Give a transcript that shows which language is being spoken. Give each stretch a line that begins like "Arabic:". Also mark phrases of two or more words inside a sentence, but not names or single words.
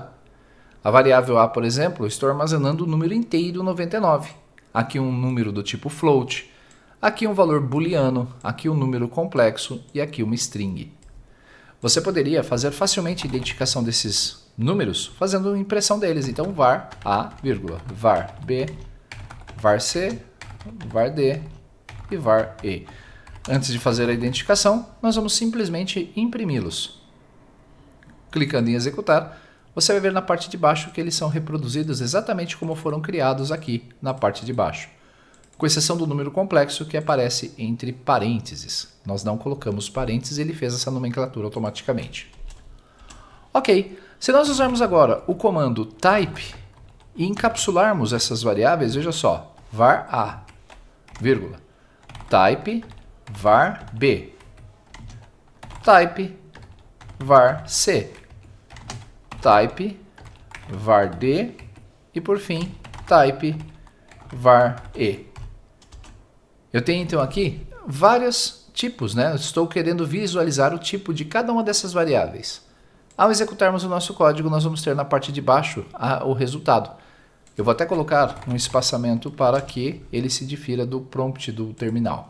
Portuguese: A variável A, por exemplo, eu estou armazenando o número inteiro 99. Aqui um número do tipo float. Aqui um valor booleano, aqui um número complexo e aqui uma string. Você poderia fazer facilmente a identificação desses números fazendo impressão deles. Então var A, var B, var C, var D e var E. Antes de fazer a identificação, nós vamos simplesmente imprimi-los. Clicando em executar, você vai ver na parte de baixo que eles são reproduzidos exatamente como foram criados aqui na parte de baixo. Com exceção do número complexo que aparece entre parênteses. Nós não colocamos parênteses e ele fez essa nomenclatura automaticamente. Ok, se nós usarmos agora o comando type e encapsularmos essas variáveis, veja só, var A, vírgula, type var B, type var C, type var D e por fim type var E. Eu tenho então aqui vários tipos, né? Eu estou querendo visualizar o tipo de cada uma dessas variáveis. Ao executarmos o nosso código, nós vamos ter na parte de baixo o resultado. Eu vou até colocar um espaçamento para que ele se difira do prompt do terminal.